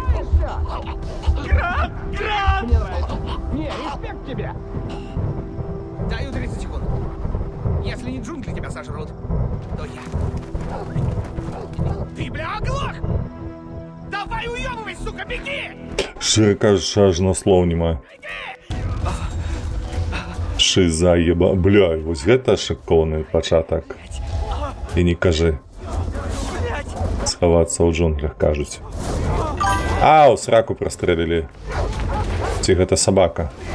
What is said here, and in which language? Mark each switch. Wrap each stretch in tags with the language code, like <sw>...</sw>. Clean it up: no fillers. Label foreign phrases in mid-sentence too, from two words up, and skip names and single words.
<ru>Грант! Грант! Не, респект тебе! Даю 30 секунд. Если не джунгли тебя сожрут, то я. Ты, бля, оглох! Давай уебывай, сука, беги!</ru> <be>Шчыра кажучы, аж на слоў няма.</be> <ru>Шиза еба...</ru> <be>Бля, вось гэта шыкоўны пачатак. І не кажы. Схавацца ў джунглях, кажуць. Ау, сраку прастрэлілі. Ці гэта сабака?</be>